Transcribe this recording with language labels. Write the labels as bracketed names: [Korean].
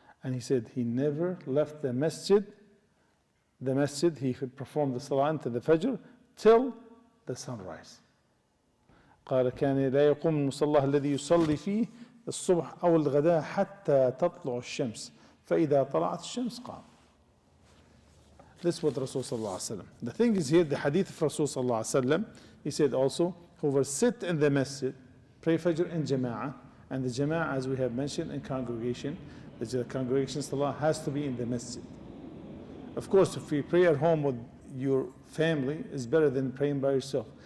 [English] And he said he never left the masjid. He performed the Salah into the Fajr till the sunrise. [Arabic] قال كان لا يقوم المصلى الذي يصلي فيه الصبح أو الغداء حتى تطلع الشمس فإذا طلعت الشمس قام. [English] This is what Rasul sallallahu alaihi wasallam. The thing is here, the hadith of Rasul sallallahu alaihi wasallam, he said also, whoever sit in the masjid, pray Fajr in Jama'ah, and the Jama'ah, as we have mentioned, in congregation, the congregation salah has to be in the masjid. Of course, if you pray at home with your family, it's better than praying by yourself.